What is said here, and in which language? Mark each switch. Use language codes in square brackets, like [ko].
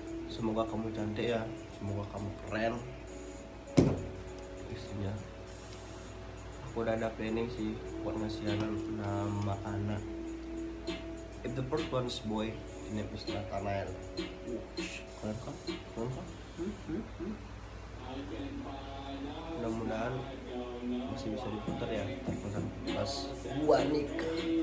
[id] Semoga kamu cantik ya, semoga kamu keren istrinya. Aku udah ada planning sih buat ngasih nama anak. [en] If the first one is boy, the name is Nathanael. [id] Keren kan? Mudah-mudahan masih bisa diputar ya, terputar pas gua nikah.